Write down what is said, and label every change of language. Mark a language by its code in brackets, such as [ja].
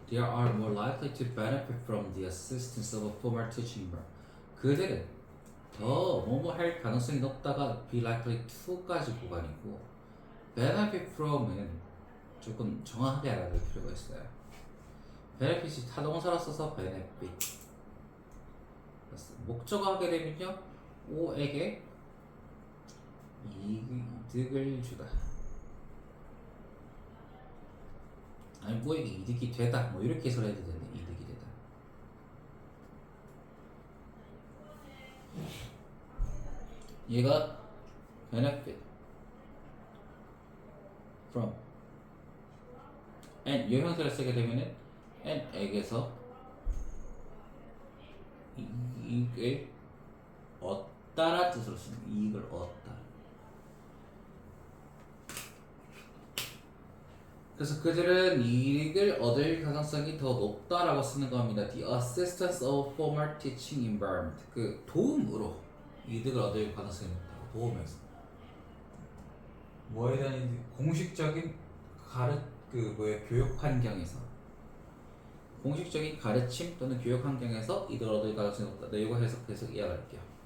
[en] They are more likely to benefit from the assistance of a former teaching member. [ko] 그들은 더 뭐뭐 할 가능성이 높다가 [en] be likely to [ko] 까지 구간이고 [en] benefit from [ko] 은 조금 정확하게 알아둘 필요가 있어요. benefit이 타동사로 써서 benefit. 목적어 하게 되면요, O에게 이득을 주다. 아니 뭐에게 이득이 되다. 뭐 이렇게 해서 해도 되네. 이득이 되다. 얘가 [en] benefit from and [ko] 이 형태를 쓰게 되면은 and에게서 이익을 얻다라 뜻으로 씁니다. 이익을 얻다. 그래서 그들은 이익을 얻을 가능성이 더 높다라고 쓰는 겁니다. [en] The assistance of former teaching environment. [ko] 그 도움으로 이득을 얻을 가능성이 높다고. 도움에서. 뭐에 대한 공식적인 교육 환경에서. 공식적인 가르침 또는 교육 환경에서 이득을 얻을 가능성이 높다. 네, 이거 해석해서 이해할게요.